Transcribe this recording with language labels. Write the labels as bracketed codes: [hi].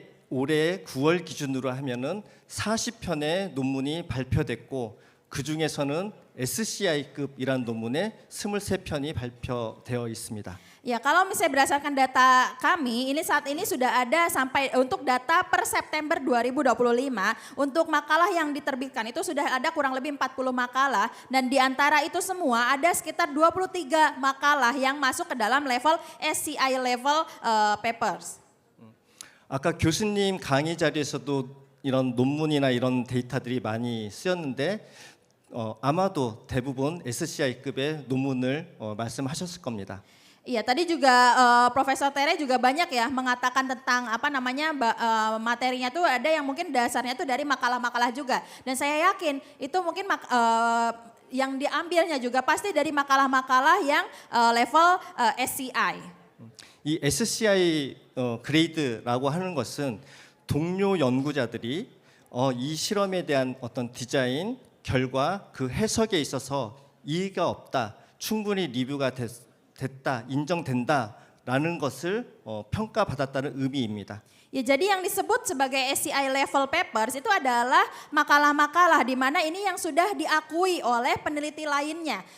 [ko] 올해 9월 기준으로 하면은 40편의 논문이 발표됐고 그 중에서는 SCI급이란 논문에 23편이 발표되어 있습니다. [id] Ya, kalau misalnya berdasarkan data kami, ini saat ini sudah ada sampai untuk data per September 2025 untuk makalah yang diterbitkan itu sudah ada kurang lebih 40 makalah dan di antara itu semua ada sekitar 23 makalah yang masuk ke dalam level SCI level papers. [ko] 아까 교수님 강의 자리에서도 이런 논문이나 이런 데이터들이 많이 쓰였는데 아마도 대부분 SCI급의 논문을 말씀하셨을 겁니다. [id] Iya, tadi juga Profesor Tere juga banyak ya mengatakan tentang apa namanya materinya tuh ada yang mungkin dasarnya tuh dari makalah-makalah juga. Dan saya yakin itu mungkin yang diambilnya juga pasti dari makalah-makalah yang level SCI. [ko] 이 SCI 그레이드라고 하는 것은 동료 연구자들이 이 실험에 대한 어떤 디자인, 결과, 그 해석에 있어서 이의가 없다, 충분히 리뷰가 됐다, 인정된다라는 것을 평가받았다는 의미입니다. [id] Ya, jadi yang disebut sebagai SCI level papers itu adalah makalah-makalah di mana ini yang sudah diakui oleh peneliti lainnya.